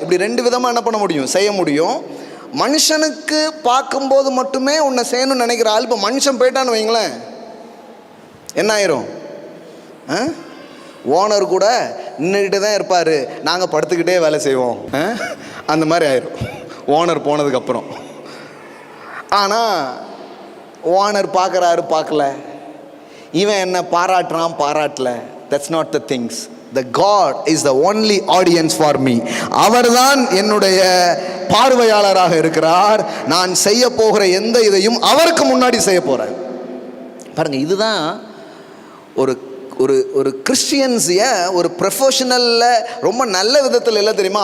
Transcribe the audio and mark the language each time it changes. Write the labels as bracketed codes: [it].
[ta] இப்படி 2 விதமாக என்ன பண்ண முடியும், செய்ய முடியும். மனுஷனுக்கு பார்க்கும்போது மட்டுமே உன்னை செய்யணும்னு நினைக்கிற ஆள் இப்போ மனுஷன் போயிட்டான்னு வைங்களேன், என்ன ஆயிரும்? ஓனர் கூட நின்றுக்கிட்டே தான் இருப்பார், நாங்கள் படுத்துக்கிட்டே வேலை செய்வோம். அந்த மாதிரி ஆயிரும் ஓனர் போனதுக்கப்புறம். ஆனால் ஓனர் பார்க்குறாரு, பார்க்கல, இவன் என்ன பாராட்டுறான், பாராட்டல. [en] That's not the things. The God is the only audience for me. [ta] அவர்தான் என்னுடைய பார்வையாளராக இருக்கிறார். நான் செய்ய போகிற எந்த இதையும் அவருக்கு முன்னாடி செய்ய போகிறேன். பாருங்க, இதுதான் ஒரு ஒரு ஒரு கிறிஸ்டியன்ஸிய ஒரு ப்ரொஃபஷனலில் ரொம்ப நல்ல விதத்தில் இல்லை தெரியுமா?